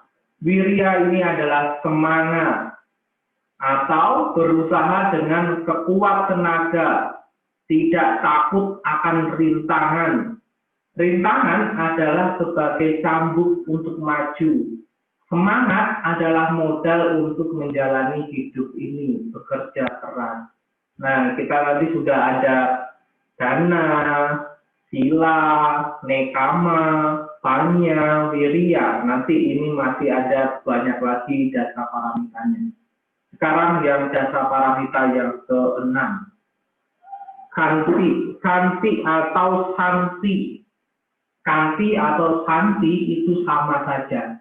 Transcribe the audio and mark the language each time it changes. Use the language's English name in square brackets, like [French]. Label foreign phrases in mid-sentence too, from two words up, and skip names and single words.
[Indonesian] Wirya ini adalah semangat atau berusaha dengan sekuat tenaga, tidak takut akan rintangan. Rintangan adalah sebagai cambuk untuk maju. Semangat adalah modal untuk menjalani hidup ini, bekerja keras. Nah, kita nanti sudah ada dana, sila, nekama, panya, wirya. Nanti ini masih ada banyak lagi dasa paramitanya. Sekarang yang dasa paramita yang ke-6. kanti atau santi. Kanti atau santi itu sama saja.